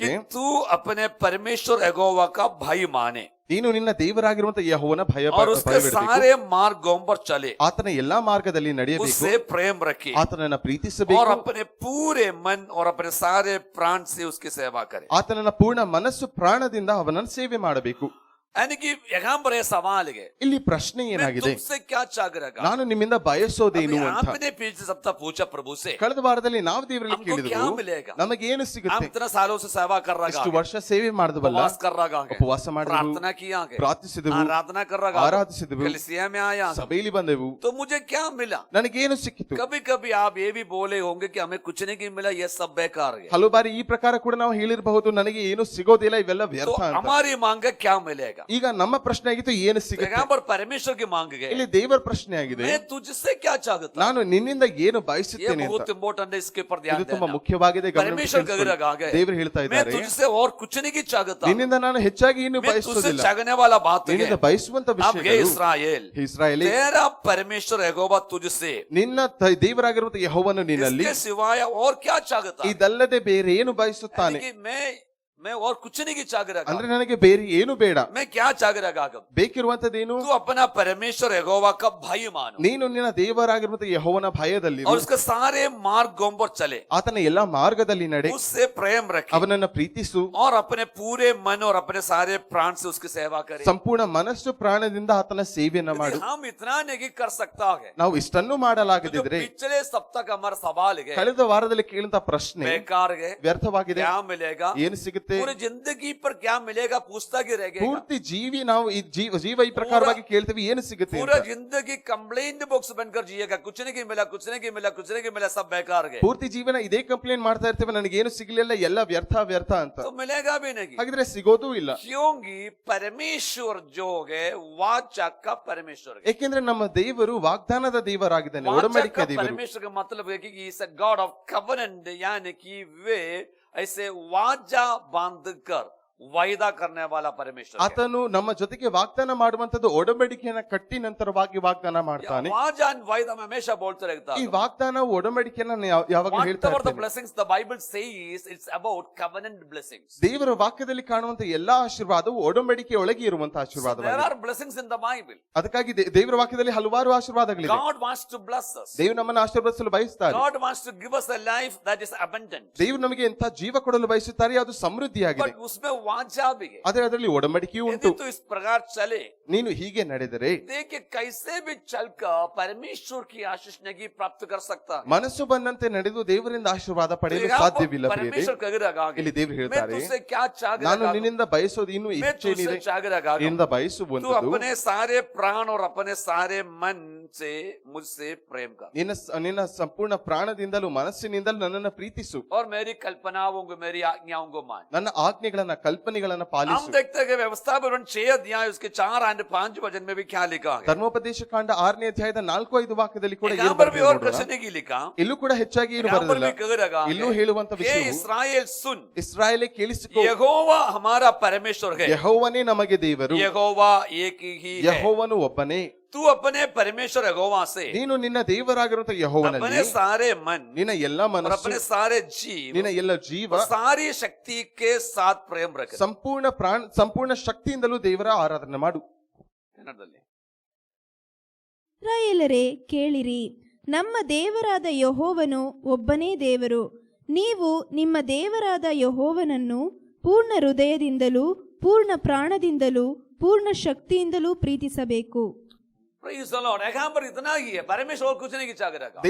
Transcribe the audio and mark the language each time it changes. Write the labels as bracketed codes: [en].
[hi] कि तू अपने परमेश्वर यहोवा का भय माने [kn] ನೀನು ನಿನ್ನ ದೇವರಾಗಿರುವಂತ ಯೆಹೋವನ [hi] और उसके [kn] ಭಯವಿಡಬೇಕು, [hi] सारे मार्गों पर चले, [kn] ಆತನ ಎಲ್ಲಾ ಮಾರ್ಗದಲ್ಲಿ ನಡೆಯಬೇಕು, [hi] उससे प्रेम रखे [kn] ಆತನನ್ನ [hi] और [kn] ಪ್ರೀತಿಸಬೇಕು, [hi] अपने पूरे मन और अपने सारे प्राण से उसकी सेवा करे. [kn] ಆತನನ್ನ ಪೂರ್ಣ ಮನಸ್ಸು ಪ್ರಾಣದಿಂದ ಅವನನ್ನು ಸೇವೆ ಮಾಡಬೇಕು. [hi] यानी कि यहाँ पर यह सवाल है, [kn] ಇಲ್ಲಿ ಪ್ರಶ್ನೆ [hi] मैं [kn] ಏನಾಗಿದೆ, [hi] तुमसे क्या चाह रहा. [kn] ನಾನು ನಿಮ್ಮಿಂದ ಬಯಸೋದೇನು ಅಂತ. [hi] आपने पीछे सबका पूछा प्रभु से, [kn] ಕಳೆದ ವಾರದಲ್ಲಿ ನಾವು ದೇವರಲ್ಲಿ [hi] हमको क्या [kn] ಕೇಳಿದೆವು, [hi] मिलेगा. [kn] ನಮಗೆ ಏನು [hi] हम [kn] ಸಿಗುತ್ತೆ. [hi] इतना सालों से सेवा कर रहा [kn] ಇಷ್ಟು [hi] है, [kn] ವರ್ಷ ಸೇವೆ ಮಾಡಿದವಲ್ಲ, [hi] उपवास कर रहा है, [kn] ಉಪವಾಸ ಮಾಡಿದೆವು, [hi] प्रार्थना किया है, [kn] ಪ್ರಾರ್ಥಿಸಿದೆವು, [hi] आराधना कर रहा है, [kn] ಆರಾಧಿಸಿದೆವು, [hi] कलीसिया में आया, [kn] ಸಭೆಯಲ್ಲಿ ಬಂದೆವು, [hi] तो मुझे क्या मिला. [kn] ನನಗೇನು ಸಿಕ್ಕಿತು. [hi] कभी कभी आप ये भी बोले होंगे कि हमें कुछ नहीं मिला, ये सब बेकार है. [kn] ಹಲವು ಬಾರಿ ಈ ಪ್ರಕಾರ ಕೂಡ ನಾವು ಹೇಳಿರಬಹುದು, ನನಗೆ ಏನು ಸಿಗೋದಿಲ್ಲ, ಇವೆಲ್ಲ [hi] तो [kn] ವ್ಯರ್ಥ ಅಂತ. [hi] हमारी मांग है क्या मिलेगा. [kn] ಈಗ ನಮ್ಮ ಪ್ರಶ್ನೆ ಆಗಿತ್ತು, ಏನು ಸಿಗುತ್ತೆ. [hi] यहाँ पर परमेश्वर की मांग है, [kn] ಇಲ್ಲಿ ದೇವರ ಪ್ರಶ್ನೆ ಆಗಿದೆ, [hi] मैं तुझसे क्या चाहता हूं. [kn] ನಾನು ನಿನ್ನಿಂದ ಏನು [hi] ये [kn] ಬಯಸುತ್ತೇನೆ ಅಂತ. [hi] बहुत इंपॉर्टेंट है, इसके ऊपर ध्यान [kn] ಇದು ತುಂಬಾ [hi] देना. [kn] ಮುಖ್ಯವಾಗಿದೆ, [hi] परमेश्वर कह रहा है, [kn] ದೇವರು ಹೇಳ್ತಾ [hi] मैं [kn] ಇದ್ದಾರೆ, [hi] तुझसे और कुछ नहीं चाहता, [kn] ನಿನ್ನಿಂದ ನಾನು ಹೆಚ್ಚಾಗಿ ಏನು [hi] मैं तुझसे [kn] ಬಯಸುವುದಿಲ್ಲ, [hi] चाहने वाला बात है. [kn] ನಿನ್ನಿಂದ ಬಯಸುವಂತ [hi] अब हे [kn] ವಿಷಯಗಳು, [hi] इस्राएल, [kn] ಇಸ್ರಾಯೇಲಿ, [hi] तेरा परमेश्वर यहोवा तुझसे [kn] ನಿನ್ನ ದೇವರಾಗಿರುವಂತ ಯೆಹೋವನು ನಿನ್ನಲ್ಲಿ [hi] इसके सिवाय और क्या चाहता है. [kn] ಇದಲ್ಲದೆ ಬೇರೆ ಏನು ಬಯಸುತ್ತಾನೆ. [hi] यानी कि मैं और कुछ नहीं चाह रहा, [kn] ಅಂದ್ರೆ ನನಗೆ ಬೇರೆ ಏನು ಬೇಡ, [hi] मैं क्या चाह रहा हूं. [kn] ಬೇಕಿರುವಂತದೇನು, [hi] तू अपना परमेश्वर यहोवा का भय मानो [kn] ನೀನು ನಿನ್ನ ದೇವರಾಗಿರುವಂತ ಯೆಹೋವನ ಭಯದಲ್ಲಿ [hi] और उसके सारे मार्गों पर चले, [kn] ಆತನ ಎಲ್ಲಾ ಮಾರ್ಗದಲ್ಲಿ ನಡೆ, [hi] उससे प्रेम रखे [kn] ಅವನನ್ನ ಪ್ರೀತಿಸು, [hi] और अपने पूरे मन और अपने सारे प्राण से उसकी सेवा करे. [kn] ಸಂಪೂರ್ಣ ಮನಸ್ಸು ಪ್ರಾಣದಿಂದ ಆತನ ಸೇವೆಯನ್ನ ಮಾಡು. [hi] यदि हम इतना नहीं कर सकता है, [kn] ನಾವು ಇಷ್ಟನ್ನು [hi] तो जो [kn] ಮಾಡಲಾಗದಿದ್ರೆ, [hi] पिछले सप्ताह का हमारा सवाल है, [kn] ಕಳೆದ ವಾರದಲ್ಲಿ ಕೇಳಿದ ಪ್ರಶ್ನೆ [hi] बेकार है, [kn] ವ್ಯರ್ಥವಾಗಿದೆ, [hi] क्या मिलेगा, [kn] ಏನು ಸಿಗುತ್ತೆ, [hi] पूरी जिंदगी पर क्या मिलेगा, पूछता ही रह गया. [kn] ಪೂರ್ತಿ ಜೀವಿ ನಾವು ಈ ಜೀವ ಈ ಪ್ರಕಾರವಾಗಿ ಕೇಳ್ತೀವಿ, ಏನು ಸಿಗುತ್ತೆ [hi] पूरा [kn] ಅಂತ. [hi] जिंदगी कंप्लेंट बॉक्स बनकर जिएगा, कुछ नहीं मिला, कुछ नहीं मिला, कुछ नहीं मिला, सब बेकार है. [kn] ಪೂರ್ತಿ ಜೀವನ ಇದೇ ಕಂಪ್ಲೇಂಟ್ ಮಾಡ್ತಾ ಇರ್ತೇವೆ, ನನಗೇನು ಸಿಗ್ಲಿಲ್ಲ, ಎಲ್ಲ ವ್ಯರ್ಥ ವ್ಯರ್ಥ ಅಂತ. [hi] तो मिलेगा भी नहीं. [kn] ಹಾಗಿದ್ರೆ ಸಿಗೋದೂ ಇಲ್ಲ. [hi] क्योंकि परमेश्वर जो है वाचा का परमेश्वर है. [kn] ಏಕೆಂದ್ರೆ ನಮ್ಮ ದೇವರು ವಾಗ್ದಾನದ ದೇವರಾಗಿದ್ದಾನೆ, [hi] वाचा [kn] ಒಡಂಬಡಿಕೆ [hi] का [kn] ದೇವರು. [hi] परमेश्वर का मतलब है कि इस [en] God of covenant, [hi] यानी कि वे ऐसे वाचा बांधकर वायदा करने वाला परमेश्वर है. [kn] ಆತನು ನಮ್ಮ ಜೊತೆಗೆ ವಾಗ್ದಾನ ಮಾಡುವಂತದ್ದು ಒಡಂಬಡಿಕೆಯನ್ನ ಕಟ್ಟಿ ನಂತರವಾಗಿ ವಾಗ್ದಾನ ಮಾಡ್ತಾನೆ. [hi] वाचा and वायदा में हमेशा बोलते रहता [kn] ಈ [hi] हूं. [kn] ವಾಗ್ದಾನ ಒಡಂಬಡಿಕೆಯನ್ನ ಯಾವಾಗಲೂ ಹೇಳ್ತಾ [en] Whatever the [kn] ಇರ್ತಾನೆ. [en] blessings the Bible says, it's about covenant blessings. [kn] ದೇವರ ವಾಕ್ಯದಲ್ಲಿ ಕಾಣುವಂತ ಎಲ್ಲಾ ಆಶೀರ್ವಾದವು ಒಡಂಬಡಿಕೆ ಒಳಗೆ ಇರುವಂತಹ [en] So there [kn] ಆಶೀರ್ವಾದವಾಗಿದೆ. [en] are blessings in the Bible. [kn] ಅದಕ್ಕಾಗಿ ದೇವರ ವಾಕ್ಯದಲ್ಲಿ ಹಲವಾರು ಆಶೀರ್ವಾದಗಳಿವೆ. [en] God wants to bless us. [kn] ದೇವರು ನಮ್ಮನ್ನು ಆಶೀರ್ವದಿಸಲು ಬಯಸುತ್ತಾರೆ. [en] God wants to give us a life that is abundant. [kn] ದೇವರು ನಮಗೆ ಎಂತ ಜೀವ ಕೊಡಲು ಬಯಸುತ್ತಾರೆ, ಅದು ಸಮೃದ್ಧಿಯಾಗಿದೆ. [hi] But उसमें वाचा भी है। [kn] ಆದ್ರೆ ಅದರಲ್ಲಿ ಒಡಂಬಡಿಕೆಯೂ [hi] यदि [kn] ಉಂಟು. [hi] तो इस प्रकार चले, [kn] ನೀನು ಹೀಗೆ ನಡೆದರೆ [hi] देखिए कैसे भी चलकर परमेश्वर की आशीष नहीं प्राप्त कर सकता है। [kn] ಮನಸ್ಸು ಬಂದಂತೆ ನಡೆದು ದೇವರಿಂದ ಆಶೀರ್ವಾದ [hi] तो [kn] ಪಡೆಯಲು [hi] यहाँ पर [kn] ಸಾಧ್ಯವಿಲ್ಲ ಪ್ರಿಯರೇ. [hi] परमेश्वर कह रहा है, [kn] ಇಲ್ಲಿ ದೇವರು [hi] मैं [kn] ಹೇಳ್ತಾರೆ, [hi] तुझसे क्या चाह [kn] ನಾನು [hi] रहा हूँ, [kn] ನಿನ್ನಿಂದ ಬಯಸೋದು ಇನ್ನೂ [hi] मैं [kn] ಇಚ್ಛೆ [hi] तुझसे [kn] ಏನಿದೆ, [hi] चाह रहा हूँ, [kn] ನಿನ್ನಿಂದ [hi] तू [kn] ಬಯಸುವಂತದ್ದು [hi] अपने सारे प्राण और अपने सारे मन से मुझसे प्रेम कर, [kn] ನಿನ್ನ ಸಂಪೂರ್ಣ ಪ್ರಾಣದಿಂದಲೂ ಮನಸ್ಸಿನಿಂದಲೂ ನನ್ನನ್ನು ಪ್ರೀತಿಸು, [hi] और मेरी कल्पनाओं को मेरी आज्ञाओं को मान। [kn] ನನ್ನ ಆಜ್ಞೆಗಳನ್ನ ಕಲ್ಪನೆಗಳನ್ನ [hi] हम [kn] ಪಾಲಿಸು. [hi] देखते हैं कि व्यवस्था विवरण 6 अध्याय उसके 4 और 5 वचन में भी क्या लिखा है। [kn] ಧರ್ಮೋಪದೇಶ ಕಾಂಡ 6ನೇ ಅಧ್ಯಾಯದ 4-5 ವಾಕ್ಯದಲ್ಲಿ ಕೂಡ ಏನು [hi] यहाँ पर भी और [kn] ಬರೆದಿದೆ [hi] कुछ [kn] ನೋಡೋಣ. [hi] नहीं लिखा, [kn] ಇಲ್ಲೂ ಕೂಡ ಹೆಚ್ಚಾಗಿ ಏನು [hi] यहाँ पर [kn] ಬರೆದಿಲ್ಲ. [hi] भी कह रहा [kn] ಇಲ್ಲೂ [hi] है, [kn] ಹೇಳುವಂತ [hi] हे [kn] ವಿಷಯವು, [hi] इस्राएल सुन, [kn] ಇಸ್ರಾಯೇಲೇ ಕೇಳಿಸಿಕೋ, [hi] यहोवा हमारा परमेश्वर है, [kn] ಯೆಹೋವನೇ ನಮಗೆ ದೇವರು, [hi] यहोवा एक ही है। [kn] ಯೆಹೋವನು ಒಬ್ಬನೇ. [hi] तू अपने परमेश्वर यहोवा से [kn] ನೀನು ನಿನ್ನ ದೇವರಾಗಿರುವಂತ [hi] अपने [kn] ಯೆಹೋವನಲ್ಲಿ [hi] सारे मन [kn] ನಿನ್ನ ಎಲ್ಲ [hi] और [kn] ಮನಸ್ಸು, [hi] अपने सारे जीव [kn] ನಿನ್ನ ಎಲ್ಲ ಜೀವ, [hi] और सारी शक्ति के साथ प्रेम रख। [kn] ಸಂಪೂರ್ಣ ಶಕ್ತಿಯಿಂದಲೂ ದೇವರ ಆರಾಧನೆ ಮಾಡು. ಕನ್ನಡದಲ್ಲಿ ಇಸ್ರಾಯೇಲರೇ ಕೇಳಿರಿ, ನಮ್ಮ ದೇವರಾದ ಯೆಹೋವನು ಒಬ್ಬನೇ ದೇವರು. ನೀವು ನಿಮ್ಮ ದೇವರಾದ ಯೆಹೋವನನ್ನು ಪೂರ್ಣ ಹೃದಯದಿಂದಲೂ ಪೂರ್ಣ ಪ್ರಾಣದಿಂದಲೂ ಪೂರ್ಣ ಶಕ್ತಿಯಿಂದಲೂ ಪ್ರೀತಿಸಬೇಕು. [en] Praise the Lord. [hi] यहाँ पर इतना ही है, परमेश्वर और कुछ नहीं चाह रहा है।